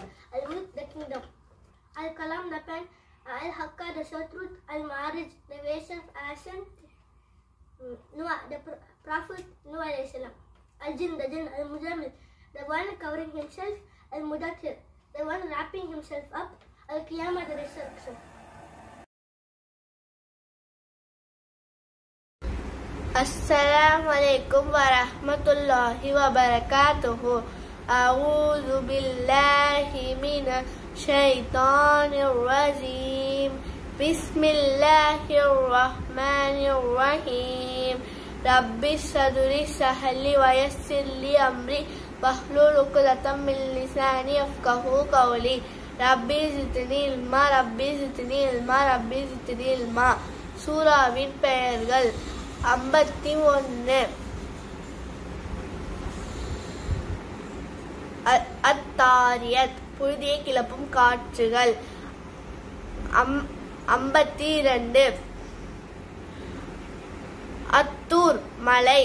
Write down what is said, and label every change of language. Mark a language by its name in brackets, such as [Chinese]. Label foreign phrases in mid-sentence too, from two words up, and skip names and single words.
[English] Al-Mulk, the kingdom. Al-Qalam, the pen. Al-Haqqa, the sure truth. Al-Ma'arij, the ways of ascent. Noah, the prophet. Noah [Arabic] عليه السلام. [English] Al-Jinn, the jinn. Al-Mujamil, the one covering himself. Al-Mudathir, the one wrapping himself up. Al-Qiyamah, the resurrection. [Arabic] السلام عليكم ورحمة الله وبركاته. أعوذ بالله من الشيطان الرجيم. بسم الله الرحمن الرحيم. رب صدري سهلي ويسر لي أمري واحلل عقدة من لساني يفقه قولي. رب زدني علما. [Tamil] சூராவின் பெயர்கள் 51. அத்தாரியத், புழுதியை கிளப்பும் காற்றுகள். 52. அத்தூர், மலை.